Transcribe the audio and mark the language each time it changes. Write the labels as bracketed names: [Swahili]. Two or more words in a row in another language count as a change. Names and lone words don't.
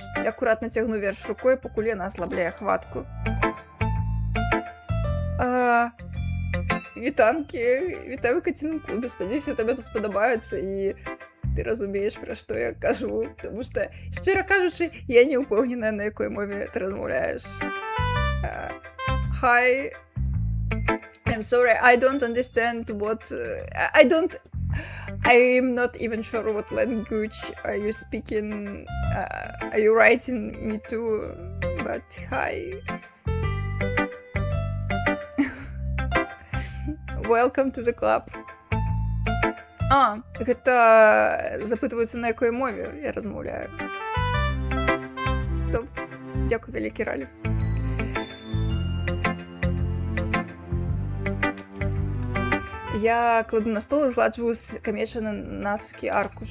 [Belarusian] Я акуратна цягну верш рукой, пакуль яна аслабляе хватку. Вітанкі, вітаю ў каціным клубе, спадзяюся, табе тут спадабаецца і ты разумееш, пра што я кажу, тому што, шчыра кажучы, я не ўпэўненая, на якой мове ты размаўляеш. [English] Hi, I'm sorry, I don't understand what... I'm not even sure what language are you speaking. Are you writing me to? But hi. Welcome to the club. [Belarusian] Гэта запытваюцца, на якой мове я размаўляю. Добра. Дзякуй, вялікі Ральф. Я кладу на стол і згладжваю скамечаны Нацукі аркуш.